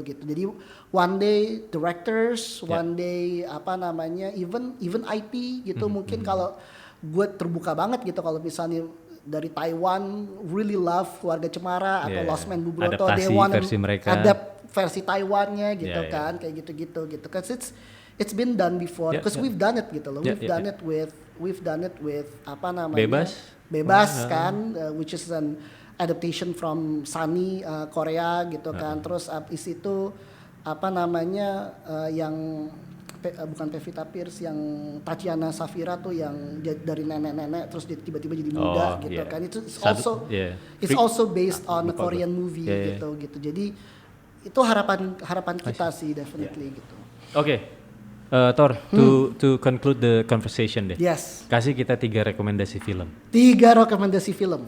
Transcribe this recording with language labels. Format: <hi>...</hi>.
<id>Jadi</id> <en>one day directors, one day</en> <id>apa namanya</id> <en>even IP</en> <id>gitu. Mungkin kalau gue terbuka banget gitu kalau misalnya dari Taiwan</id> <en>really love</en> <id>Keluarga Cemara atau Lost Man Bubroto,</id> <en>they want</en> <id>versi mereka, versi Taiwannya gitu kan, kayak gitu kan.</id> <en>It's been done before because we've done it</en> <id>gitu loh.</id> <en>We've done it with</en> <id>apa namanya</id> <en>Bebas kan, which is an adaptation from Sunny Korea</en> <id>gitu kan. Terus abis itu apa namanya yang bukan Pevita Pierce, yang Tatiana Safira tuh yang dari nenek-nenek terus dia tiba-tiba jadi muda gitu kan. Itu</id> <en>it's also based on a Korean movie</en> <id>gitu. Jadi itu harapan kita sih</id> <en>definitely</en> <id>gitu. Oke.</id> <en>Thor, to conclude the conversation</en> <id>deh.</id> <en>Yes.</en> <id>Kasih kita 3 rekomendasi film. 3 rekomendasi film.</id>